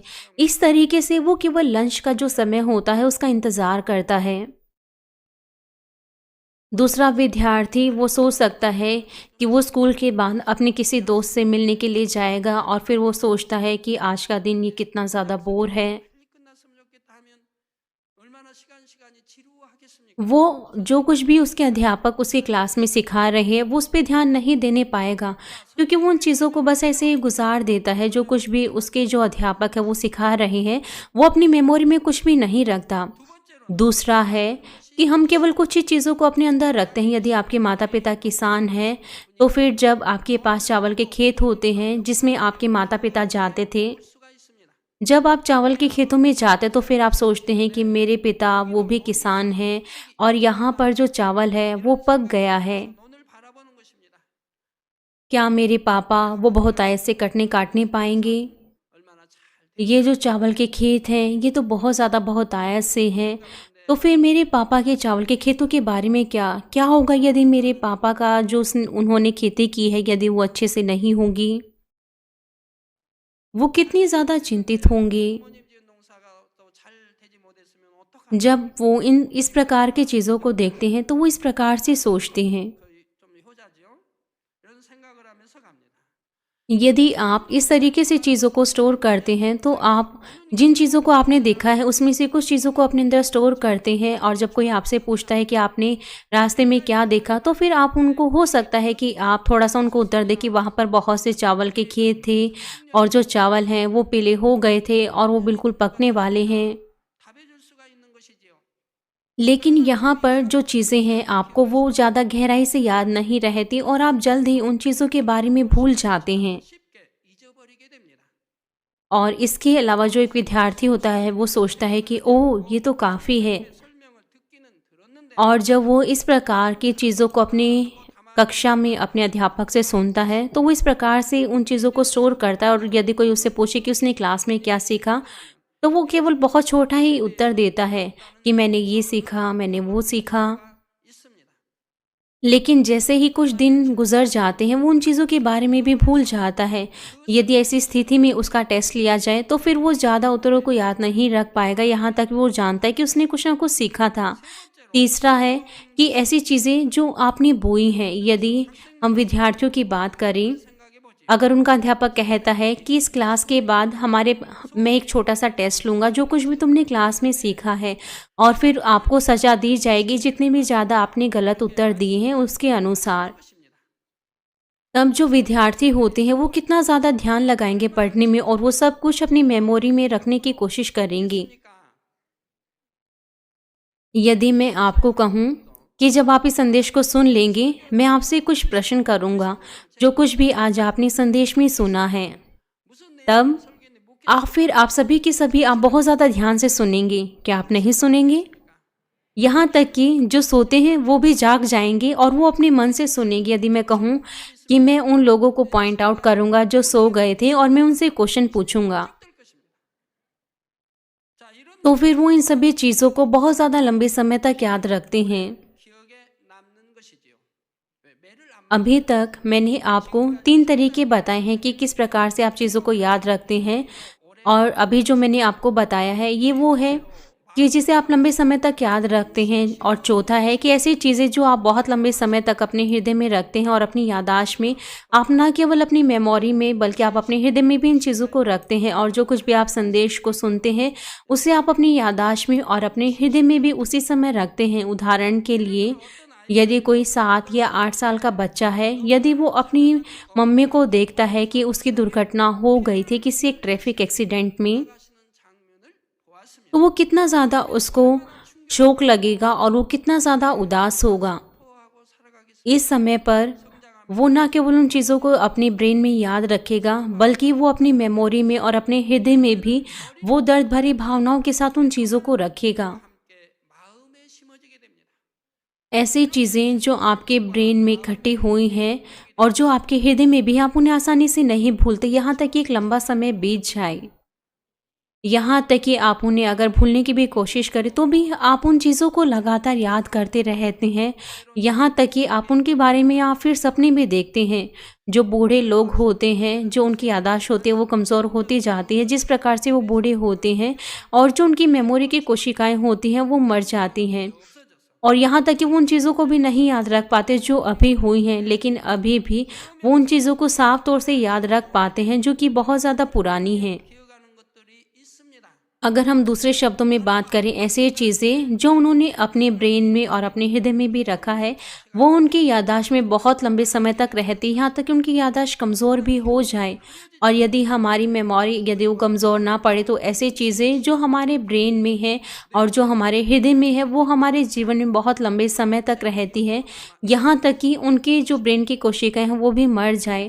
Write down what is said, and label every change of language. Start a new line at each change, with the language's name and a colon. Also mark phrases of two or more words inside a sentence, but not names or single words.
Hindi: इस तरीके से वो केवल लंच का जो समय होता है उसका इंतज़ार करता है। दूसरा विद्यार्थी वो सोच सकता है कि वो स्कूल के बाद अपने किसी दोस्त से मिलने के लिए जाएगा और फिर वो सोचता है कि आज का दिन ये कितना ज़्यादा बोर है।
Korean: 빨리 끝났으면 좋겠다 하면 얼마나 시간이 지루하겠습니까?
Hindi: वो जो कुछ भी उसके अध्यापक उसकी क्लास में सिखा रहे हैं वो उस पे ध्यान नहीं देने पाएगा, क्योंकि वो उन चीज़ों को बस ऐसे ही गुजार देता है। जो कुछ भी उसके जो अध्यापक है वो सिखा रहे हैं वो अपनी मेमोरी में कुछ भी नहीं रखता।
Korean: 두 번째로는
Hindi: दूसरा है कि हम केवल कुछ ही चीज़ों को अपने अंदर रखते हैं। यदि आपके माता पिता किसान हैं तो फिर जब आपके पास चावल के खेत होते हैं जिसमें आपके माता पिता जाते थे,
Korean: 볼 수가 있습니다.
Hindi: जब आप चावल के खेतों में जाते तो फिर आप सोचते हैं कि मेरे पिता वो भी किसान हैं और यहाँ पर जो चावल है वो पक गया है।
Korean: 논을 바라보는 것입니다.
Hindi: क्या मेरे पापा वो बहुत आयत से कटने काटने पाएंगे?
Korean: 얼마나 잘
Hindi: ये जो चावल के खेत हैं ये तो बहुत ज़्यादा बहुत आयत से हैं, तो फिर मेरे पापा के चावल के खेतों के बारे में क्या क्या होगा यदि मेरे पापा का जो उन्होंने खेती की है यदि वो अच्छे से नहीं होगी? वो कितनी ज़्यादा चिंतित होंगे
Korean: 부모님 지은 농사가 또 잘 되지 못했으면 어떡합니까?
Hindi: जब वो इस प्रकार की चीज़ों को देखते हैं, तो वो इस प्रकार से सोचते हैं।
Korean: 좀 효자지요. 이런 생각을 하면서 갑니다.
Hindi: यदि आप इस तरीके से चीज़ों को स्टोर करते हैं तो आप जिन चीज़ों को आपने देखा है उसमें से कुछ चीज़ों को अपने अंदर स्टोर करते हैं, और जब कोई आपसे पूछता है कि आपने रास्ते में क्या देखा तो फिर आप उनको हो सकता है कि आप थोड़ा सा उनको उत्तर दें कि वहाँ पर बहुत से चावल के खेत थे और जो चावल हैं वो पीले हो गए थे और वो बिल्कुल पकने वाले हैं।
Korean: 답해 줄 수가 있는 것이지요.
Hindi: लेकिन यहाँ पर जो चीज़ें हैं आपको वो ज़्यादा गहराई से याद नहीं रहती और आप जल्द ही उन चीज़ों के बारे में भूल जाते हैं।
Korean: 쉽게 잊어버리게 됩니다.
Hindi: और इसके अलावा जो एक विद्यार्थी होता है वो सोचता है कि ओह ये तो काफ़ी है,
Korean: 설명을 듣기는 들었는데
Hindi: और जब वो इस प्रकार की चीज़ों को अपनी कक्षा में अपने अध्यापक से सुनता है तो वो इस प्रकार से उन चीज़ों को स्टोर करता है, और यदि कोई उससे पूछे कि उसने क्लास में क्या सीखा तो वो केवल बहुत छोटा ही उत्तर देता है कि मैंने ये सीखा, मैंने वो सीखा।
Korean: 있습니다.
Hindi: लेकिन जैसे ही कुछ दिन गुजर जाते हैं वो उन चीज़ों के बारे में भी भूल जाता है। यदि ऐसी स्थिति में उसका टेस्ट लिया जाए तो फिर वो ज़्यादा उत्तरों को याद नहीं रख पाएगा, यहाँ तक वो जानता है कि उसने कुछ ना कुछ सीखा था। तीसरा है कि ऐसी चीज़ें जो आपने बोई हैं, यदि हम विद्यार्थियों की बात करें,
Korean: 생각해 보지.
Hindi: अगर उनका अध्यापक कहता है कि इस क्लास के बाद मैं एक छोटा सा टेस्ट लूँगा, जो कुछ भी तुमने क्लास में सीखा है, और फिर आपको सज़ा दी जाएगी जितने भी ज़्यादा आपने गलत उत्तर दिए हैं उसके अनुसार।
Korean: 것입니다.
Hindi: तब जो विद्यार्थी होते हैं वो कितना ज़्यादा ध्यान लगाएंगे पढ़ने में, और वो सब कुछ अपनी मेमोरी में रखने की कोशिश करेंगे।
Korean: 그러니까
Hindi: यदि मैं आपको कहूँ कि जब आप इस संदेश को सुन लेंगे, मैं आपसे कुछ प्रश्न करूँगा, जो कुछ भी आज आपने संदेश में सुना है,
Korean: 무슨
Hindi: तब
Korean: 내용을 설교했는데
Hindi: आप सभी के सभी आप बहुत ज़्यादा ध्यान से सुनेंगे। क्या आप नहीं सुनेंगे? यहाँ तक कि जो सोते हैं वो भी जाग जाएंगे और वो अपने मन से सुनेंगे। यदि मैं कहूँ कि मैं उन लोगों को
English: point out
Hindi: करूँगा जो सो गए थे और मैं उनसे क्वेश्चन पूछूंगा,
Korean: 될 것입니다. 자, 이런
Hindi: तो फिर वो इन सभी चीज़ों को बहुत ज़्यादा लंबे समय तक याद रखते हैं।
Korean: 기억에 남는 것이지요. 매를 안
Hindi: अभी तक मैंने आपको 3 तरीके बताए हैं कि किस प्रकार से आप चीज़ों को याद रखते हैं, और अभी जो मैंने आपको बताया है ये वो है कि जिसे आप लंबे समय तक याद रखते हैं, और चौथा है कि ऐसी चीज़ें जो आप बहुत लंबे समय तक अपने हृदय में रखते हैं और अपनी याददाश्त में, आप ना केवल अपनी मेमोरी में बल्कि आप अपने हृदय में भी इन चीज़ों को रखते हैं, और जो कुछ भी आप संदेश को सुनते हैं उसे आप अपनी याददाश्त में और अपने हृदय में भी उसी समय रखते हैं। उदाहरण के लिए यदि कोई 7 या 8 साल का बच्चा है, यदि वो अपनी मम्मी को देखता है कि उसकी दुर्घटना हो गई थी किसी एक
English: traffic accident
Hindi: में,
Korean: 돌아가시는 장면을 보았습니다.
Hindi: तो वो कितना ज़्यादा उसको शोक लगेगा और वो कितना ज़्यादा उदास होगा।
Korean: 포하고 살아가기
Hindi: इस समय पर वो ना केवल उन चीज़ों को अपने ब्रेन में याद रखेगा, बल्कि वो अपनी मेमोरी में और अपने हृदय में भी वो दर्द भरी भावनाओं के साथ उन चीज़ों को रखेगा।
Korean: 함께 마음에 심어지게 됩니다.
Hindi: ऐसी चीज़ें जो आपके ब्रेन में इकट्ठी हुई हैं और जो आपके हृदय में भी, आप उन्हें आसानी से नहीं भूलते, यहाँ तक कि एक लंबा समय बीत जाए। यहाँ तक कि आप उन्हें अगर भूलने की भी कोशिश करें तो भी आप उन चीज़ों को लगातार याद करते रहते हैं। यहाँ तक कि आप उनके बारे में या फिर सपने भी देखते हैं। जो बूढ़े लोग होते हैं, जो उनकी याददाश्त होती है वो कमज़ोर होती जाती है, जिस प्रकार से वो बूढ़े होते हैं, और जो उनकी मेमोरी की कोशिकाएं होती हैं वो मर जाती हैं। और यहाँ तक कि वो उन चीज़ों को भी नहीं याद रख पाते जो अभी हुई हैं, लेकिन अभी भी वो उन चीज़ों को साफ तौर से याद रख पाते हैं जो कि बहुत ज़्यादा पुरानी हैं।
Korean: 기억하는 것들이 있습니다.
Hindi: अगर हम दूसरे शब्दों में बात करें, ऐसी चीज़ें जो उन्होंने अपने ब्रेन में और अपने हृदय में भी रखा है, वो उनकी याददाश्त में बहुत लंबे समय तक रहती है, यहाँ तक कि उनकी याददाश्त कमज़ोर भी हो जाए। और यदि हमारी मेमोरी यदि वो कमज़ोर ना पड़े, तो ऐसी चीज़ें जो हमारे ब्रेन में है और जो हमारे हृदय में है वो हमारे जीवन में बहुत लंबे समय तक रहती है, यहाँ तक कि उनके जो ब्रेन की कोशिकाएं हैं वो भी मर जाए।